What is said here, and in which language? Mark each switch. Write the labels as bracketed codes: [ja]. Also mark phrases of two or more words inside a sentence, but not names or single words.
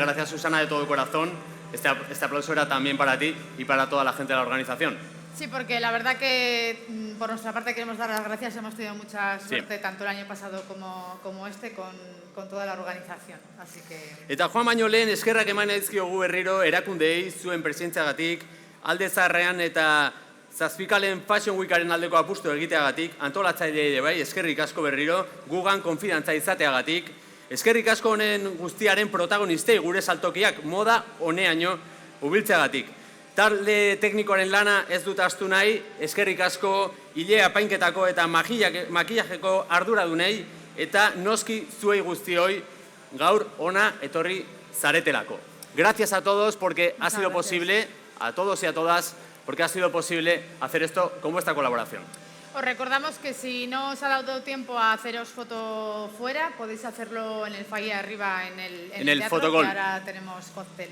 [es] Gracias, Susana, de todo corazón. Este aplauso era también para ti y para toda la gente de la organización. Sí, porque la verdad que por nuestra parte queremos dar las gracias. Hemos tenido mucha suerte, tanto el año pasado como este, con toda la organización. Así que... [eu] Eta joan baino lehen eskerrak eman dizkiogu berriro erakundeei zuen presentziagatik, alde zaharrean eta Zazpikalen Fashion Weekaren aldeko apustu egiteagatik, antolatzaileei ere bai, eskerrik asko berriro, gugan konfidantza izateagatik, eskerrik asko honen guztiaren protagonistei gure saltokiak moda honeaino ubiltzeagatik. Talde teknikoaren lana ez dut ahaztu nahi, eskerrik asko ile apainketako eta makillajeko arduradunei eta noski zuei guztioi gaur ona etorri zaretelako. [es] Gracias a todos porque ha sido posible, a todos y a todas, porque ha sido posible hacer esto con vuestra colaboración. Os recordamos que si no os ha dado tiempo a haceros foto fuera, podéis hacerlo en el foyer arriba en el teatro, Fotogol. que ahora tenemos cóctel.